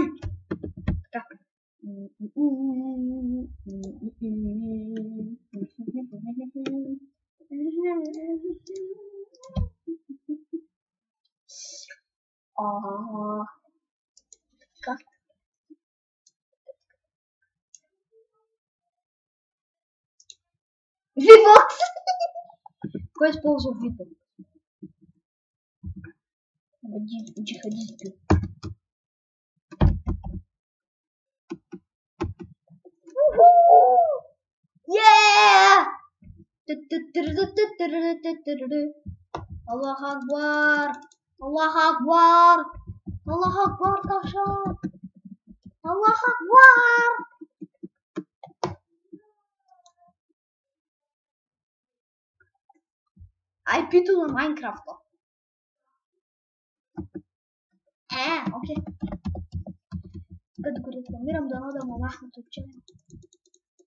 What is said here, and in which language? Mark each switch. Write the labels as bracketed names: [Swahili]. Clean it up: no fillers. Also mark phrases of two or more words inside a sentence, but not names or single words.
[Bulgarian] Така. Така. Вибокс! Кой използва Вибокс? Джихадист бил. [Arabic] الله أكبر! الله أكبر! الله أكبر, ташар! الله أكبر! [Bulgarian] IP-то на Майнкрафта. Окей. Като го рекламирам, дано да му махнат отчаяно.